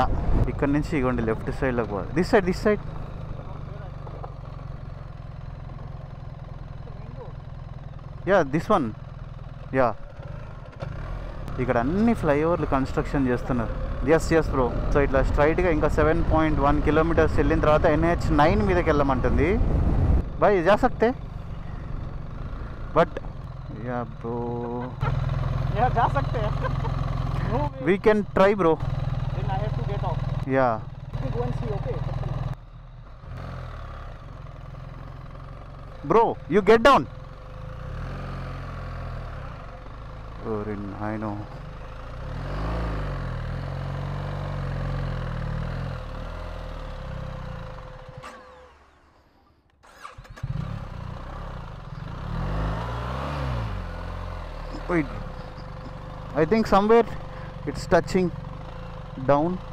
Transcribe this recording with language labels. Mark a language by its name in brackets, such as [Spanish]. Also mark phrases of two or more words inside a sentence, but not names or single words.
[Telugu] ఇక్కడ నుంచి ఇగోండి లెఫ్ట్ సైడ్లోకి పోవాలి. [English] this side ya this one ya. [Telugu] ఇక్కడ అన్ని [English] flyovers construction [Telugu] చేస్తున్నారు. [English] yes bro. so [Telugu] ఇట్లా స్ట్రైట్గా ఇంకా 7.1 kilometers వెళ్ళిన తర్వాత NH9 మీదకి వెళ్ళమంటుంది. [English] బాయ్ [Hindi] जा सकते [English] but ya bro [Hindi] जा सकते हैं. [English] We can try bro. Then I have to get off. యా Go and see. Okay. Bro you get down. I know. Wait, I think somewhere it's touching down.